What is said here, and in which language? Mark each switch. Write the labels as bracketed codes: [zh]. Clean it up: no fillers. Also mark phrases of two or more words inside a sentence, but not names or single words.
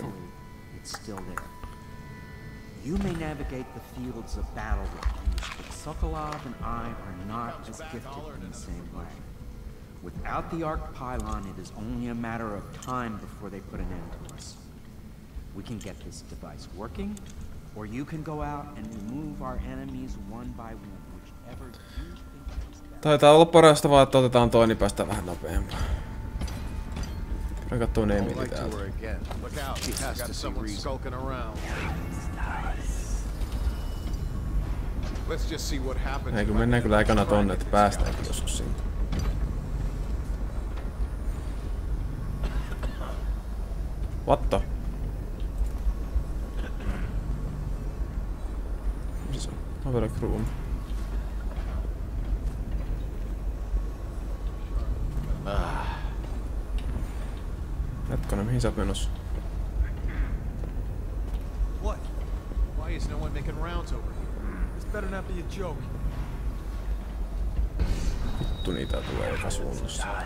[en] Hopefully, it's still there. You may navigate the fields of battle with me, but Sokolov and I are not as gifted in the same way. Without the arc pylon, it is only a matter of time before they put an end to us. We can get this device working, or you can go out and remove our enemies one by one, whichever you think is best. [fi] Taitaa olla parasta vaan, että otetaan toi, niin päästään vähän nopeampaan. Käydään kattoon Emili täältä. [en] Look out, he has got someone skulking around. Let's just see what happens. [fi] Ei, kun mennään kyllä ekana tonne, että päästäänkin joskus sinne. [en] What the? [fi] Missä se on? [en] Overlock room. [fi] Hetkonen, mihin sä oot menossa? [en] What? Why is no one making rounds over here? This better not be a joke. [fi] Vittu, niitä tulee joka suunnassa.